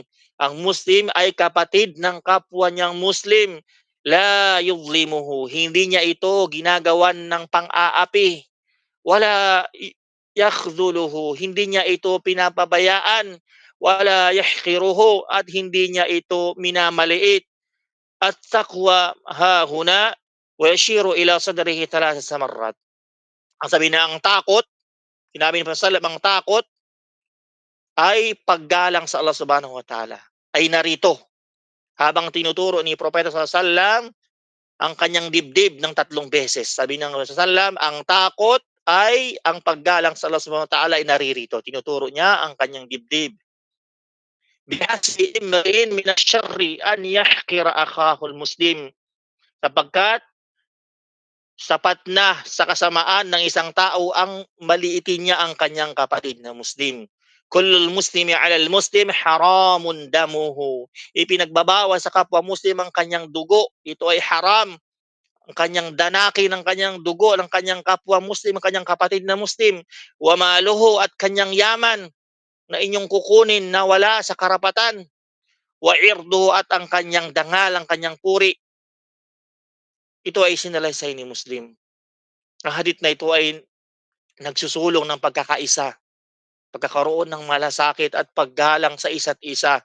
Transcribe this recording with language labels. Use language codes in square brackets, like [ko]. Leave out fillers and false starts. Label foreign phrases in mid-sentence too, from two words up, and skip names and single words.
[tl] Ang Muslim ay kapatid ng kapwa niyang Muslim. [ar] لا يظلمه. [tl] Hindi niya ito ginagawan ng pang-aapi. [ar] ولا يخذله. [tl] Hindi niya ito pinapabayaan. [ar] ولا يحقره. [tl] At hindi niya ito minamaliit. [ar] التقوى هاهنا ويشير إلى صدره ثلاث مرات. [tl] Ang sabi na ang takot, sinabi ni Prophet ang takot ay paggalang sa Allah [ar] سبحانه وتعالى. [tl] Ay narito habang tinuturo ni Propeta sallallahu ang kanyang dibdib ng 3 beses. Sabi ng Propeta ang takot ay ang paggalang sa Allah [ar] سبحانه وتعالى [tl] ay naririto. Tinuturo niya ang kanyang dibdib. [ar] بحسب امرئ من الشر أن يحقر أخاه المسلم. [tl] Sapagkat sapat na sa kasamaan ng isang tao ang maliitin niya ang kanyang kapatid na Muslim. [ar] كل المسلم على المسلم حرام دمه. [tl] Ipinagbabawal sa kapwa Muslim ang kanyang dugo. Ito ay haram. Ang kanyang danaki ng kanyang dugo, ng kanyang kapwa Muslim, ang kanyang kapatid na Muslim. [ar] وماله [tl] at kanyang yaman na inyong kukunin na wala sa karapatan. [ar] وعرضه [tl] at ang kanyang dangal, ang kanyang puri. Ito ay sinalaysay ni Muslim. Ang hadith na ito ay nagsusulong ng pagkakaisa, pagkakaroon ng malasakit at paggalang sa isa't isa.